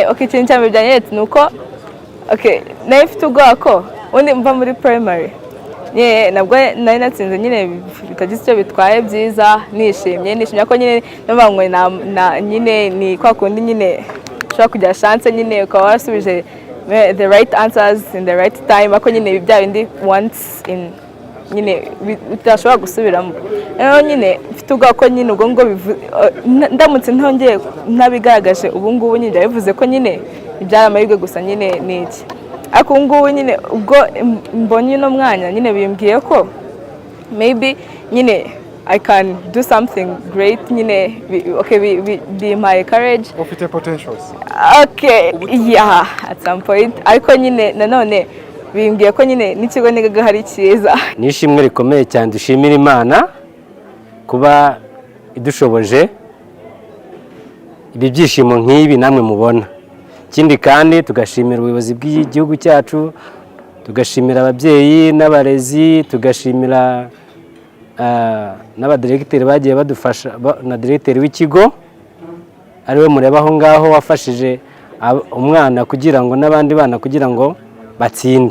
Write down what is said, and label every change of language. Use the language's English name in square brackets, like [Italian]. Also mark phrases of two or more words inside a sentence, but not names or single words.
[Kinyarwanda] Okay, ikintu cyambere byanyetse ni uko nayo mfite ubwoba ko ubundi mva muri primary nabwo nari natsinze nyine bitagize icyo bitwaye, byiza nishimye ko nyine nabangwe nyine ni kwa kundi nyine ushobora kugira chance nyine ukaba warasubije [English] the right answers in the right time, [Kinyarwanda] ako nyine bya bindi [English] once in [Kinyarwanda] nyine utashobora gusubiramo. Rero nyine mfite ubwoba ko nyine ubwo ngo ndamutse ntongeye ntabigaragaje ubu ngubu nyine bivuze ko nyine ibyari amahirwe gusa nyine n'iki. Ariko ubu ngubu nyine ubwo mbonye uno mwanya nyine bimbwiye ko maybe nyine [English] I can do something great [Kinyarwanda] nyine. [English] Okay, be my courage. [Kinyarwanda] Ufite potentials. [English] Okay, yeah, at some point. [Kinyarwanda] Ariko nyine nanone bimbwiye ko nyine n'ikigo nigaga hari cyiza. Nishimwe rikomeye cyane, dushimira Imana kuba idushoboje ibi byishimo nk'ibi namwe mubona. Ikindi kandi tugashimira ubuyobozi bw'igihugu cyacu, tugashimira ababyeyi n'abarezi, tugashimira n'abadiregiteri bagiye badufasha, na diregiteri w'ikigo ariwe mureba aho ngaho wafashije umwana kugira ngo n'abandi bana kugira ngo batsinde.